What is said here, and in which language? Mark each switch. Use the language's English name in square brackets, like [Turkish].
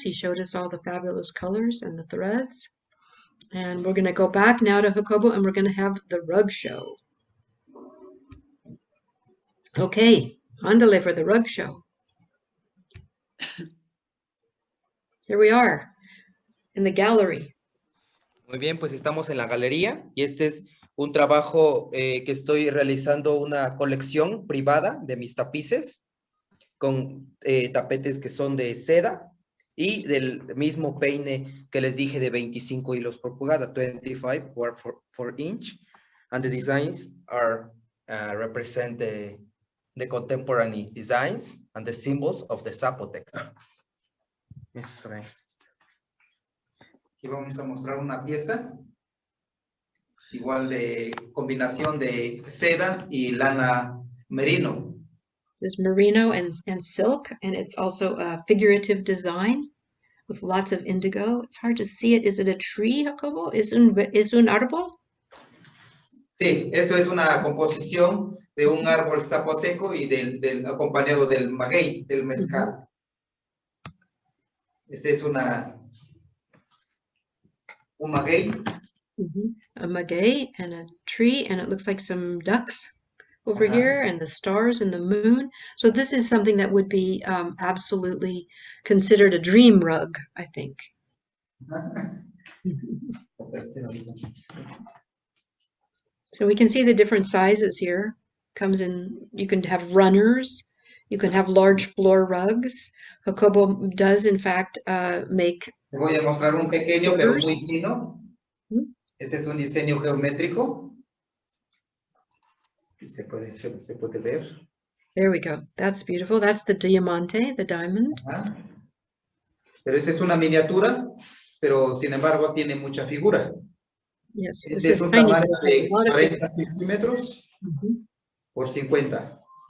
[English] He showed us all the fabulous colors and the threads. And we're going to go back now to Jacobo, and we're going to have the rug show. Okay, ándale for the rug show. Here we are in the gallery. [Spanish] Muy bien, pues estamos en la galería y este es un trabajo que estoy realizando, una colección privada de mis tapices con tapetes que son de seda y del mismo peine que les dije de 25 hilos por pulgada, [English] 25 per inch, and the designs are represent the contemporary designs and the symbols of the Zapotec. Yes, right. [Spanish] Aquí vamos a mostrar una pieza igual de combinación de seda y lana merino. [English] This merino and silk, and it's also a figurative design with lots of indigo. It's hard to see it. Is it a tree, Jacobo? [Spanish] ¿Es un árbol? Sí, esto es una composición de un árbol zapoteco y del acompañado del maguey, del mezcal. Este es un maguey. [English] A maguey and a tree, and it looks like some ducks over here, and the stars and the moon. So this is something that would be absolutely considered a dream rug, I think. So we can see the different sizes here. Comes in, you can have runners, you can have large floor rugs. Jacobo does in fact make. [Spanish] Te voy a mostrar un pequeño pero muy fino. Este es un diseño geométrico. Se puede ver. [English] There we go. That's beautiful. That's the diamante, the diamond. [Spanish] Pero esta es una miniatura, pero sin embargo tiene mucha figura. [English] Yes, [Spanish] Este es un tamaño de 40 centímetros por 50.